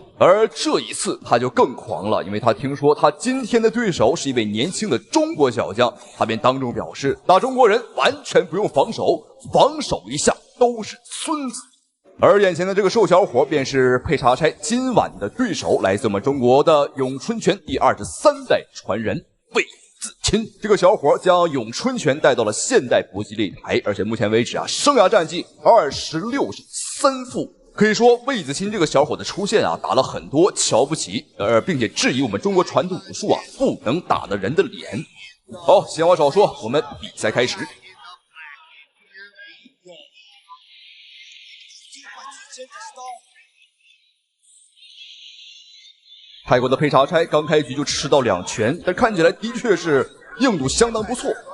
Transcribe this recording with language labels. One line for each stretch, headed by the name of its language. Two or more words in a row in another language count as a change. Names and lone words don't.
Chinese: 而這一次他就更狂了，因為他聽說他今天的對手是一位年輕的中國小將，他便當眾表示打中國人完全不用防守，防守一下都是孫子。而眼前的這個瘦小伙便是佩查差今晚的對手，來自我們中國的詠春拳第23代傳人魏子钦。這個小伙將詠春拳帶到了現代搏擊擂台，而且目前為止生涯戰績26勝3負。可以說魏子钦這個小伙的出現打了很多瞧不起並且質疑我們中國傳統武術不能打的人的臉。好，閒話少說，我們比賽開始。泰國的佩查差剛開局就吃到2拳，但看起來的確是硬度相當不錯。